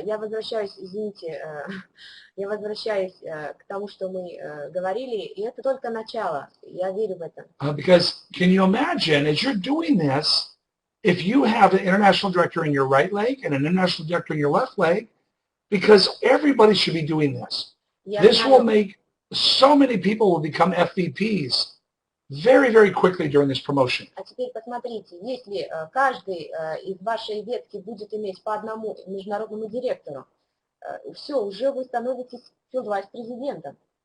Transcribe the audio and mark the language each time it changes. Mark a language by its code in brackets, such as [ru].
[ru] Я возвращаюсь, извините, я возвращаюсь к тому, что мы говорили, и это только начало. Я верю в это. [en] Because can you imagine, as you're doing this, if you have an international director in your right leg and an international director in your left leg, because everybody should be doing this. This will make so many people will become FVPs very, very quickly during this promotion. [ru] А теперь посмотрите, если каждый из вашей ветки будет иметь по одному международному директору, все, уже вы становитесь field vice президентом.